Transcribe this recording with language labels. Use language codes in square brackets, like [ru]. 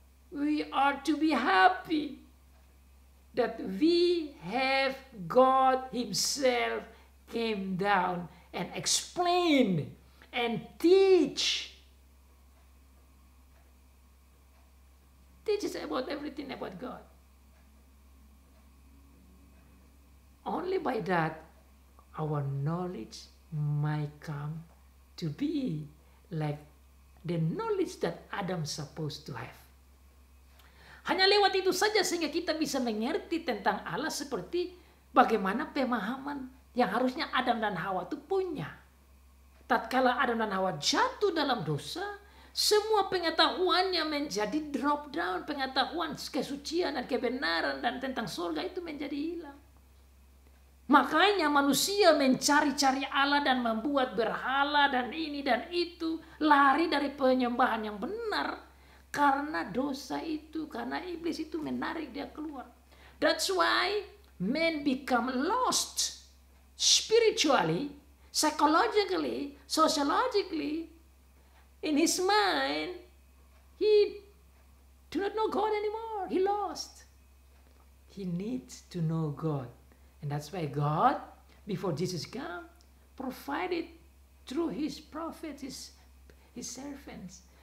[en] We are to be happy that we have God himself came down and explain and teaches about everything about God. Only by that our knowledge might come to be like the knowledge that Adam supposed to have. [id] Hanya lewat itu saja sehingga kita bisa mengerti tentang Allah seperti bagaimana pemahaman yang harusnya Adam dan Hawa itu punya. Tatkala Adam dan Hawa jatuh dalam dosa, semua pengetahuannya menjadi [en] drop down. [id] Pengetahuan kesucian dan kebenaran dan tentang surga itu menjadi hilang. Makanya manusia mencari-cari Allah dan membuat berhala dan ini dan itu. Lari dari penyembahan yang benar. Karena dosa itu, karena iblis itu menarik dia keluar. [en] That's why men become lost spiritually, psychologically, sociologically. In his mind, he do not know God anymore. He lost. He needs to know God. And that's why God, before Jesus came, provided through his prophets, his servants.